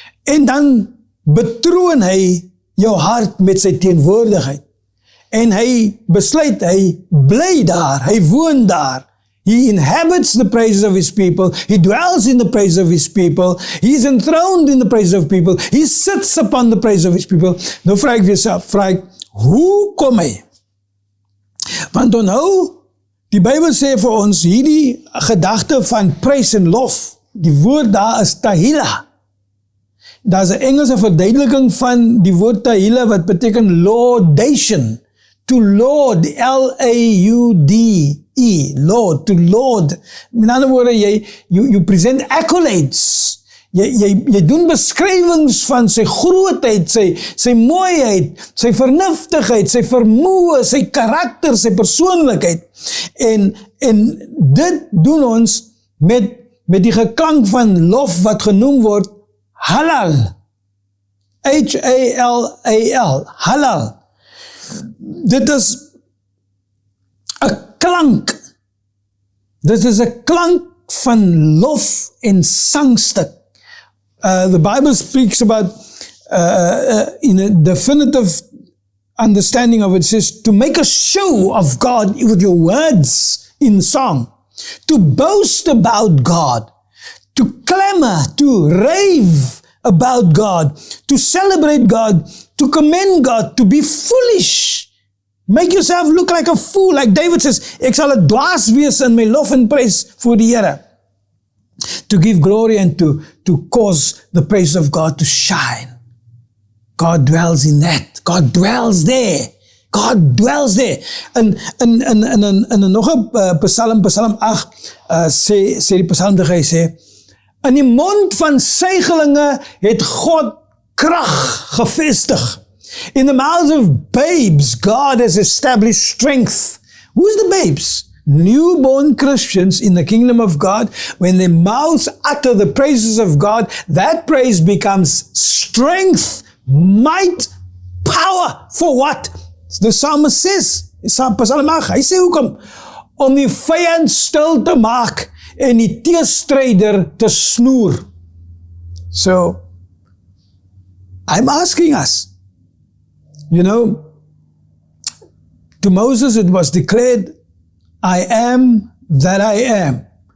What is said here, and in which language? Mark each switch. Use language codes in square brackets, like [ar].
[af] En dan betroon hy jou hart met sy teenwoordigheid. En hy besluit, hy bly daar, hy woon daar, [en] He inhabits the praises of his people. He dwells in the praise of his people. He is enthroned in the praise of people. He sits upon the praise of his people. [af] Nou vra ek jouself, hoe kom hy? Want onthou, die Bybel sê vir ons, hierdie gedagte van prys en lof, die woord daar is tahila. Daar is 'n Engelse verduideliking van die woord tahila wat beteken laudation. [en] To laud, L-A-U-D-E, Lord, to laud. [af] Met ander woorde, [en] you present accolades. [af] Jy doen beskrywings van sy grootheid, sy mooiheid, sy vernuftigheid, sy vermoë, sy karakter, sy persoonlikheid. En dit doen ons met die geklank van lof wat genoem word halal. H-A-L-A-L, halal. Dit is 'n klank. Dit is 'n klank van lof en sangstuk. [en] The Bible speaks about, in a definitive understanding of it, says to make a show of God with your words in song, to boast about God, to clamor, to rave about God, to celebrate God, to commend God, to be foolish. Make yourself look like a fool. Like David says, [af] ek sal 'n dwaas wees in my lof en prys voor die Here. [en] To give glory and to cause the praise of God to shine. God dwells in that. God dwells there. God dwells there. [af] En nog 'n Psalm 8, sê die psalmdiger, hy sê, in die mond van suigelinge het God krag gevestig. [en] In the mouths of babes, God has established strength. Who's the babes? Newborn Christians in the kingdom of God. When their mouths utter the praises of God, that praise becomes strength, might, power. For what? The psalmist says, Psalm 8, [af] hy sê hoekom? Om die vyand stil te maak en die teestryder te snoer. [en] So, I'm asking us, to Moses it was declared, I am that I am.